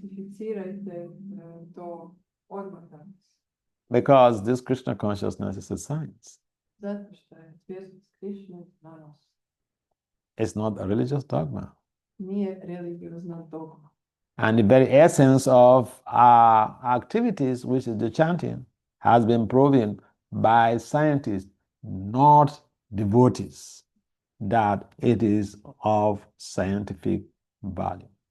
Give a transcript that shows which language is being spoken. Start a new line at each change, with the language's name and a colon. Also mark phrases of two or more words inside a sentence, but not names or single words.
Croatian: prakticirajte to odmah danas.
English: Because this Krishna consciousness is a science.
Croatian: Zato što je svjesnost Krišne znanost.
English: It's not a religious dogma.
Croatian: Nije religiozna dogma.
English: And the very essence of our activities, which is the chanting, has been proven by scientists, not devotees, that it is of scientific value.